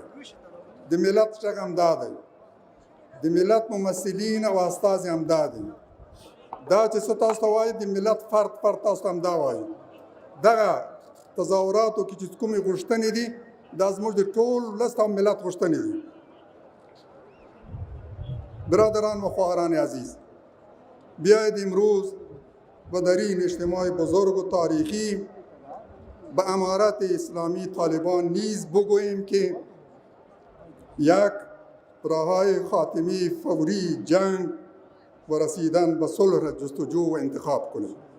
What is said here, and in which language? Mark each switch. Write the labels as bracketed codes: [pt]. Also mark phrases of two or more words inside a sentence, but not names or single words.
[ps] د ملت غږ همدا دی، د ملت ممثلین او استازي همدا دي. دا چې څه تاسو ته وایي د ملت فرد تاسو ته همدا وایي. دغه تظاهراتو کې چې کومې غوښتنې دي دا زموږ د ټول ولس او ملت غوښتنې دي. [fa] برادران و خواهران عزیز، بیایید امروز و در این اجتماع بزرگ و تاریخی به امارت اسلامی طالبان نیز بگوییم که یک راههای خاتمی فوری جنگ و رسیدن به صلح را جستجو و انتخاب کنید.